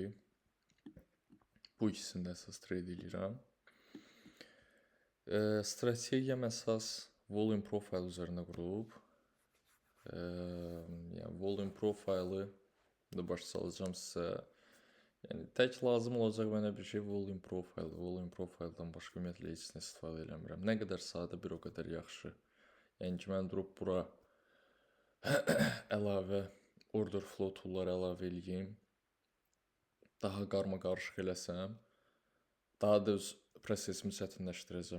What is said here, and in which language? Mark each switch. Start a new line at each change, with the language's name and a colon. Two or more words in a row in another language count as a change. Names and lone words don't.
Azerbaijani: Bu ikisində əsas trade eləyirəm. Strategiyam əsas
English: volume profile
Azerbaijani: üzərinə qurulub. Yəni
English: volume profile'ı
Azerbaijani: da başa salacağım sizə. Yəni tək lazım olacaq mənə bir şey
English: volume profile. Volume profile'dan
Azerbaijani: başqa ümumiyyətlə heç nə istifadə eləmirəm. Nə qədər sadə, bir o qədər yaxşı. Yəni ki, mən durub bura əlavə
English: order flow tool'ları
Azerbaijani: əlavə eləyim. Daha qarma-qarışıq eləsəm, daha da öz prosesimi çətinləşdirəcəm.